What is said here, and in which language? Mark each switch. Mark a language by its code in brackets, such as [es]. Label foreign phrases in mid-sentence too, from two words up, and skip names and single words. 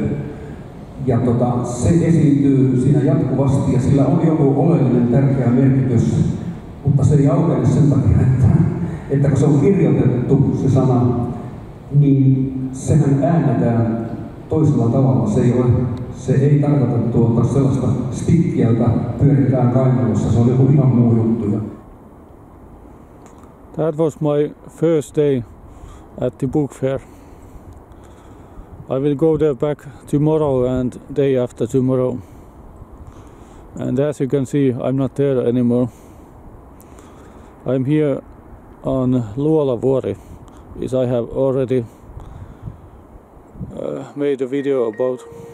[fi] Ja se esiintyy siinä jatkuvasti ja sillä on joku oleellinen tärkeä merkitys, mutta se ei aukene sen takia, että kun se on kirjoitettu se sana, niin sehän äännetään toisella tavalla. Se ei tarkoita sellaista stikkiä, jota pyöritään kainalossa. Se on joku ihan muu juttu. [en] That was my first day at the book fair. I will go there back tomorrow and day after tomorrow. And as you can see, I'm not there anymore. I'm here on Luolavuori, as I have already made a video about.